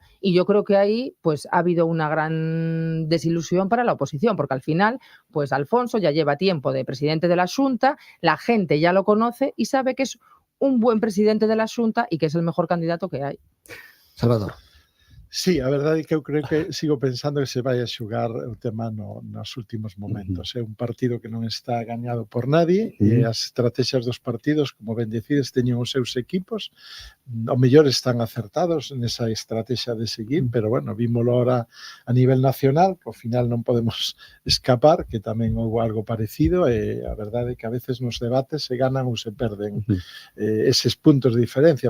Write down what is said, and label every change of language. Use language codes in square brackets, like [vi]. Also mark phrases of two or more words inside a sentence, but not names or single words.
[es] Y yo creo que ahí pues ha habido una gran desilusión para la oposición, porque al final pues Alfonso ya lleva tiempo de presidente de la Xunta, la gente ya lo conoce y sabe que es un buen presidente de la Xunta y que es el mejor candidato que hay. Salvador. Sí, [gl] a verdade é que eu creo que sigo pensando que se vai a xugar o tema nos últimos momentos. É un partido que non está gañado por nadie e as estrategias dos partidos, como ben decides, teñen os seus equipos. O mellor están acertados nesa estrategia de seguir, pero bueno, vímolo ahora a nivel nacional, que ao final non podemos escapar, que tamén houve algo parecido, e a verdade é que a veces nos debates se ganan ou se perden eses puntos de diferencia.